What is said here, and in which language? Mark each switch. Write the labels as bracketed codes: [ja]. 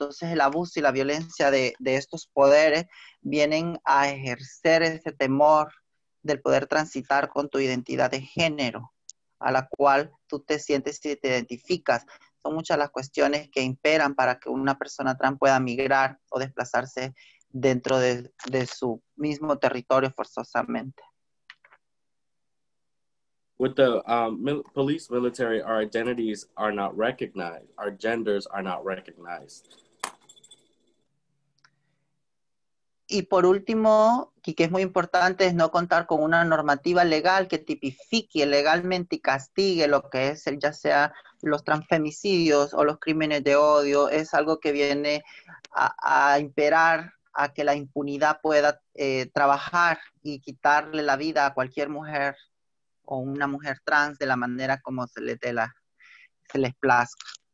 [es] Entonces el abuso y la violencia de estos poderes vienen a ejercer ese temor del poder transitar con tu identidad de género, a la cual tú te sientes y te identificas. Son muchas las cuestiones que imperan para que una persona trans pueda migrar o desplazarse dentro de su mismo territorio forzosamente. [en] With the police military, our identities are not recognized. Our genders are not recognized. [es] Y por último, y que es muy importante, es no contar con una normativa legal que tipifique legalmente y castigue lo que es ya sea los transfemicidios o los crímenes de odio. Es algo que viene a imperar a que la impunidad pueda trabajar y quitarle la vida a cualquier mujer o una mujer trans de la manera como se les plazca.